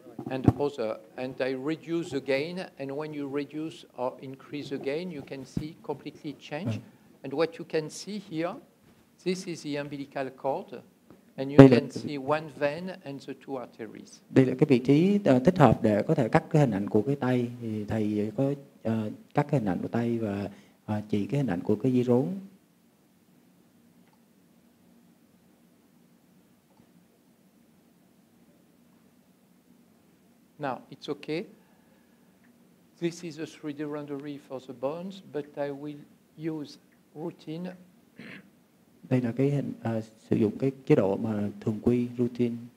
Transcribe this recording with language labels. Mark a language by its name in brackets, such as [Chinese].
[English] And other. And I reduce the gain, and when you reduce or increase the gain, you can see completely change. And what you can see here, this is the umbilical cord, and you can see one vein and the two arteries. [Vietnamese] Đây là cái vị trí thích hợp để có thể cắt cái hình ảnh của cái tay. Thì thầy có cắt cái hình ảnh của tay và chỉ cái hình ảnh của cái dây rốn. [English] Now, it's okay. This is a 3D rendering for the bones, but I will use routine. [Vietnamese] Đây là cái sử dụng cái chế độ mà thường quy routine.